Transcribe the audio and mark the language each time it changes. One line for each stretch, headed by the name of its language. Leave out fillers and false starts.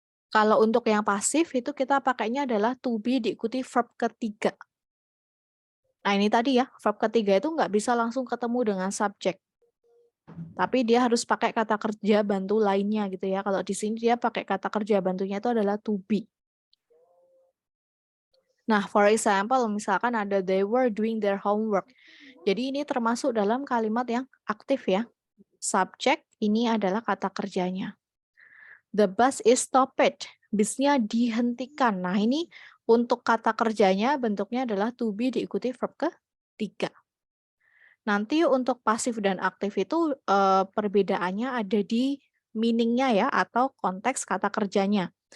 Indonesian: Kalau untuk yang pasif, itu kita pakainya adalah to be diikuti verb ketiga. Nah, ini tadi ya, verb ketiga itu nggak bisa langsung ketemu dengan subjek. Tapi dia harus pakai kata kerja bantu lainnya gitu ya. Kalau di sini dia pakai kata kerja bantunya itu adalah to be.
English: Nah, for example,
Indonesian: misalkan ada
English: they were doing their homework.
Indonesian: Jadi ini termasuk dalam kalimat yang aktif ya. Subjek ini adalah kata kerjanya.
English: The bus is stopped.
Indonesian: Bisnya dihentikan. Nah, ini untuk kata kerjanya bentuknya adalah to be diikuti verb ketiga. Nanti untuk pasif dan aktif itu perbedaannya ada di meaning-nya ya atau konteks kata kerjanya.